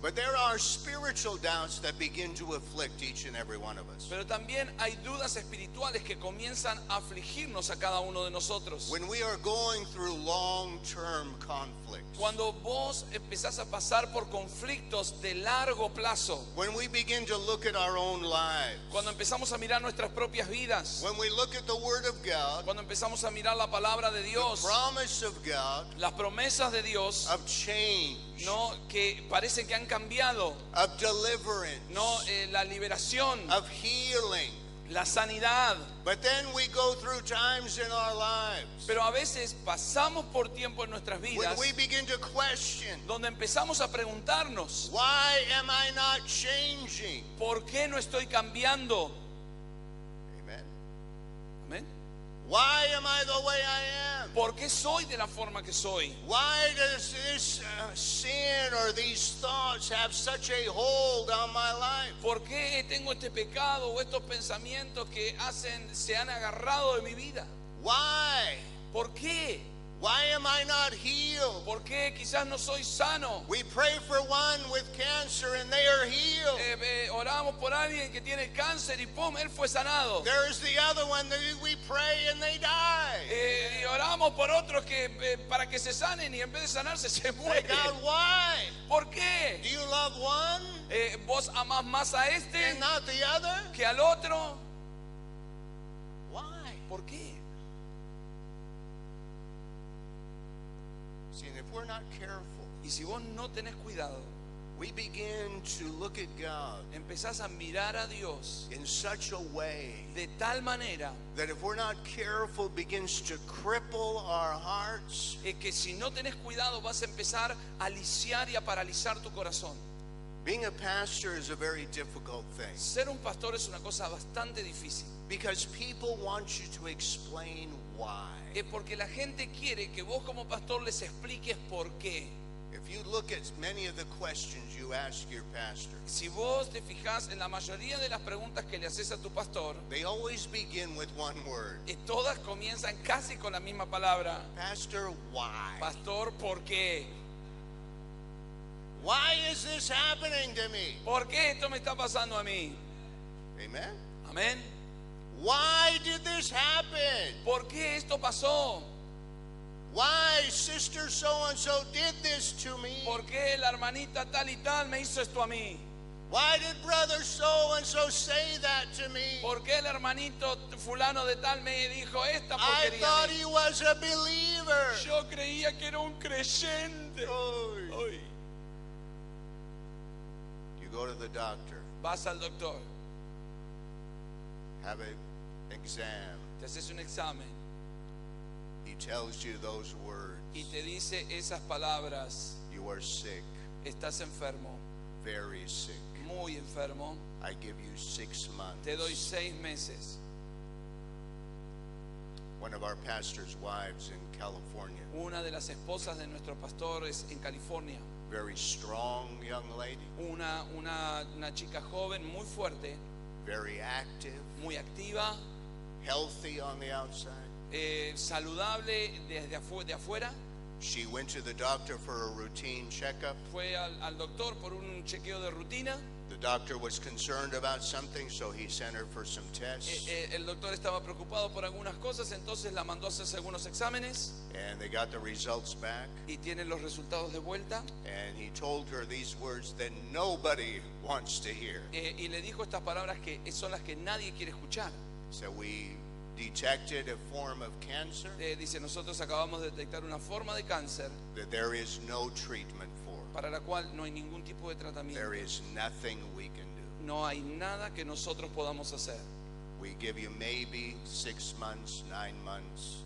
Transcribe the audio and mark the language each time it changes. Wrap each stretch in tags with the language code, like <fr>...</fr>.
<en>But there are spiritual doubts that begin to afflict each and every one of us.</en> <es>Pero también hay dudas espirituales que comienzan a afligirnos a cada uno de nosotros.</es> <en>When we are going through long-term conflicts,</en> <es>Cuando vos empezás a pasar por conflictos de largo plazo,</es> <en>when we begin to look at our own lives,</en> <es>cuando empezamos a mirar nuestras propias vidas,</es> <en>when we look at the Word of God,</en> <es>cuando empezamos a mirar la palabra de</es> <en>the</en> <es>Dios,</es> <en>promise of God,</en> <es>las promesas de Dios,</es> <en>of change,</en> <es>no, que parecen que han cambiado,</es> <en>of deliverance,</en> <es>no, la liberación,</es> <en>of healing.</en> <es>la sanidad.</es> <en>But then we go through times in our lives</en> <es>Pero a veces pasamos por tiempo en nuestras</es> <en>when</en> <es>vidas</es> <en>we begin to question,</en> <es>donde empezamos a preguntarnos,</es> <en>why am I not changing?</en> <es>¿por qué no estoy cambiando?</es> <en>Amen.</en> <es>Amén.</es> <en>Why am I the way I am?</en> <es>¿Por qué soy de la forma que soy?</es> <en>Why does this sin or these thoughts have such a hold on my life?</en> <es>¿Por qué tengo este pecado o estos pensamientos que se han agarrado de mi vida?</es> <en>Why?</en> <es>¿Por qué?</es> <en>Why am I not healed?</en> <es>¿Por qué quizás no soy sano?</es> <en>We pray for one with cancer and they are healed.</en> <es>Oramos por alguien que tiene cáncer y ¡pum! Él fue sanado.</es> <en>There's the other one that we pray and they die.</en> <es>Y oramos por otros que para que se sanen y en vez de sanarse se</es> <en>Say,</en> <es>mueren.</es> <en>God, why?</en> <es>¿Por qué?</es> <en>Do you love one</en> <es>¿Vos amás más a este</es> <en>and not the other?</en> <es>que al otro?</es> <en>Why?</en> <es>¿Por qué?</es> <en>See, and if we're not careful,</en> <es>Y si vos no tenés cuidado,</es> <en>we begin to look at God</en> <es>empezás a mirar a Dios</es> <en>in such a way</en> <es>de tal manera</es> <en>that if we're not careful begins to cripple our hearts.</en> <es>que si no tenés cuidado vas a empezar a lisiar y a paralizar tu corazón.</es> <en>Being a pastor is a very difficult thing</en> <es>Ser un pastor es una cosa bastante difícil.</es> <en>because people want you to explain why.</en> <es>Es porque la gente quiere que vos como pastor les expliques por qué.</es> <en>If you look at many of the questions you ask your pastor,</en> <es>Si vos te fijás en la mayoría de las preguntas que le haces a tu pastor,</es> <en>they always begin with one word.</en> <es>todas comienzan casi con la misma palabra.</es> <en>Pastor, why?</en> <es>Pastor, ¿por qué?</es> <en>Why is this happening to me?</en> <es>¿Por qué esto me está pasando a mí?</es> <en>Amen.</en> <es>Amén.</es> <en>Why did this happen?</en> <es>¿Por qué esto pasó?</es> <en>Why sister so and so did this to me?</en> <es>¿Por qué la hermanita tal y tal me hizo esto a mí?</es> <en>Why did brother so and so say that to to me?</en> <es>¿Por qué el hermanito fulano de tal me dijo esta</es> <en>I</en> <es>porquería?</es> <en>thought he was a believer.</en> <es>Yo creía que era un creyente. Oy. Hoy</es> <en>You go to the doctor,</en> <es>vas al doctor,</es> <en>have an exam.</en> <es>te haces un examen</es> <en>He tells you those words.</en> <es>y te dice esas palabras:</es> <en>You are sick,</en> <es>estás enfermo,</es> <en>very sick.</en> <es>muy enfermo,</es> <en>I give you 6 months.</en> <es>te doy 6 meses.</es> <en>One of our pastor's wives in California,</en> <es>Una de las esposas de nuestros pastores en California,</es> <en>very strong young lady,</en> <es>una chica joven, muy fuerte,</es> <en>very active,</en> <es>muy activa,</es> <en>healthy on the outside.</en> <es>Saludable de afuera.</es> <en>She went to the doctor for a routine checkup.</en> <es>Fue al doctor por un chequeo de rutina.</es> <en>The doctor was concerned about something, so he sent her for some tests.</en> <es>El doctor estaba preocupado por algunas cosas, entonces la mandó a hacerse algunos exámenes</es> <en>And they got the results back.</en> <es>y tienen los resultados de vuelta.</es> <en>And he told her these words that nobody wants to hear.</en> <es>Y le dijo estas palabras que son las que nadie quiere escuchar.</es> <en>So we detected a form of cancer</en> <es>Dice: nosotros acabamos de detectar una forma de cáncer</es> <en>that there is no treatment for.</en> <es>para la cual no hay ningún tipo de tratamiento.</es> <en>There is nothing we can do.</en> <es>No hay nada que nosotros podamos hacer.</es> <en>We give you maybe 6 months, 9 months.</en>